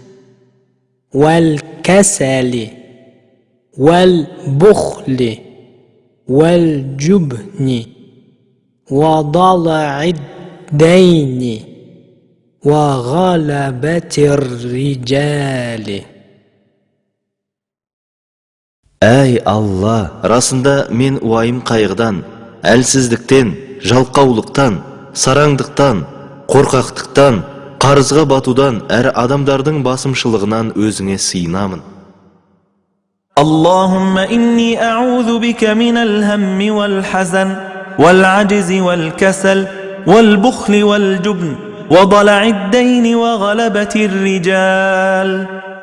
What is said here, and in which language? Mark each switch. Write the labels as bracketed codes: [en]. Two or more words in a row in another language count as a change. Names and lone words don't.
[ar] والكسل والبخل والجبن وضلع الدين وغلبة الرجال. [kk] Әй Алла, расында мен уайым қайғыдан, әлсіздіктен, жалқаулықтан, сараңдықтан, қорқақтықтан, қарызға батудан, әр адамдардың басымшылығынан өзіңе сыйынамын. [ar] اللهم إني أعوذ بك من الهم والحزن والعجز والكسل والبخل والجبن وضلع الدين وغلبة الرجال.